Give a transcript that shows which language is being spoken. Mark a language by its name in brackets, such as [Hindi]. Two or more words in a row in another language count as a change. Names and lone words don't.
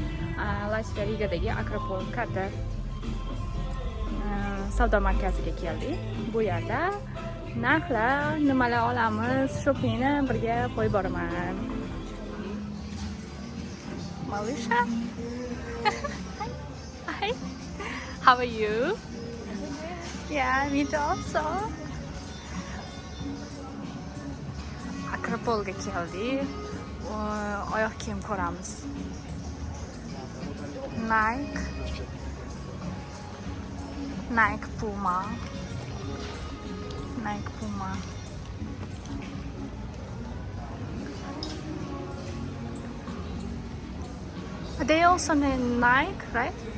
[Uzbek] Latviya Rigadagi Akropol katta savdo markaziga keldik. Bu yerda narxlar, nimalar olamiz, shoppingni birga qo'yib boraman. Malisha? [English] Hi. How are you? Yeah, me too also. [Uzbek] Akropolga keldik. Oyoq kiyim ko'ramiz. Nike Puma. [English] They also need Nike, right?